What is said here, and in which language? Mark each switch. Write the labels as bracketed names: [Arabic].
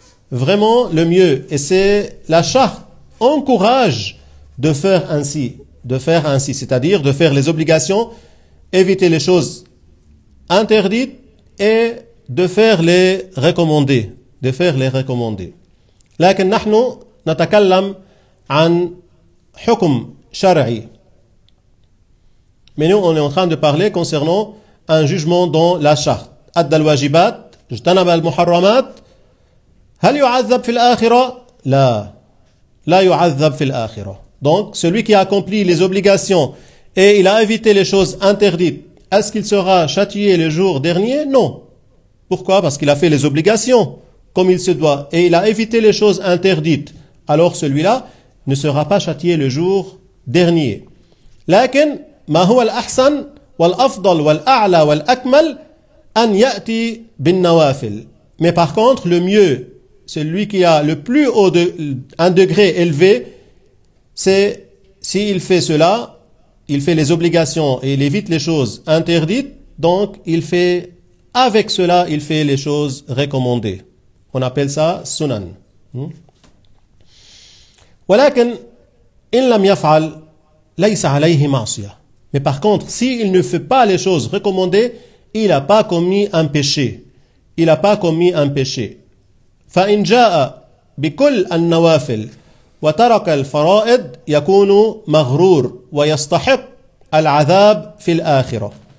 [French] Vraiment le mieux. Et c'est la charte encourage de faire ainsi. De faire ainsi. C'est-à-dire de faire les obligations, éviter les choses interdites et de faire les recommandés. De faire les recommandés. [Arabic] لكن نحن نتكلم عن حكم شرعي. [French] Mais nous, on est en train de parler concernant un jugement dans la charte. [Arabic] أدى الواجبات اجتنب المحرمات هل يعذب في الآخرة؟ لا. لا يعذب في الآخرة. [French] Donc, celui qui a accompli les obligations et il a évité les choses interdites, est-ce qu'il sera châtié le jour dernier? Non. Pourquoi? Parce qu'il a fait les obligations comme il se doit et il a évité les choses interdites. Alors celui-là ne sera pas châtié le jour dernier. [Arabic] لكن ما هو الأحسن والأفضل والأعلى والأكمل أن يأتي بالنوافل. [French] Mais par contre, le mieux, celui qui a le plus haut un degré élevé, c'est s'il fait cela, il fait les obligations et il évite les choses interdites, donc il fait avec cela, il fait les choses recommandées. On appelle ça sunan. [Arabic] ولكن إن لم يفعل ليس عليه معصية. [French] Mais par contre, s'il ne fait pas les choses recommandées, il n'a pas commis un péché. Il n'a pas commis un péché. [Arabic] فإن جاء بكل النوافل وترك الفرائض يكون مغرور ويستحق العذاب في الآخرة.